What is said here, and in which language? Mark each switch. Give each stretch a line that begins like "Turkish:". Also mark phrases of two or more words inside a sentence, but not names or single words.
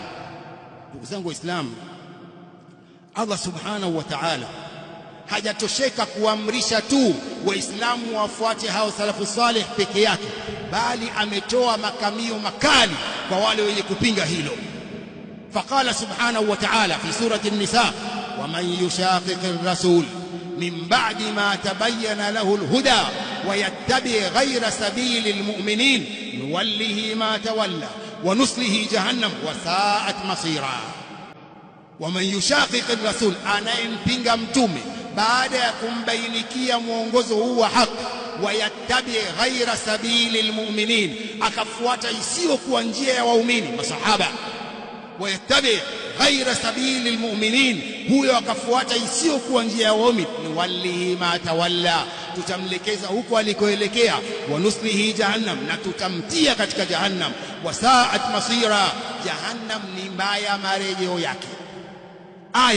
Swahili: Ndugu zangu Waislamu, Allah
Arabic: سبحانه وتعالى
Swahili: hajatosheka kuamrisha tu waislamu wafuate hao
Arabic: السلف الصالح
Swahili: peke yake, bali ametoa makamio makali kwa wale wenye kupinga hilo.
Arabic: فقال سبحانه وتعالى في سورة النساء ومن يشاقق الرسول من بعد ما تبين له الهدى ويتبع غير سبيل المؤمنين نوله ما تولى ونصله جهنم وساءت مصيرا. ومن يشاقق الرسول,
Swahili: anayempinga mtume baada ya kumbainikia mwongozo huu wa haki,
Arabic: ويتبع غير سبيل المؤمنين,
Swahili: akafuata isiyokuwa njia ya waumini masahaba.
Arabic: ويتبع غير سبيل المؤمنين,
Swahili: huyo akafuata isiyokuwa njia ya waumini,
Arabic: نوله ما تولى,
Swahili: tutamlekeza huko alikoelekea,
Arabic: ونصله جهنم,
Swahili: na tutamtia katika jahannam,
Arabic: وساءت مصيرا,
Swahili: jahannam ni mbaya marejeo yake.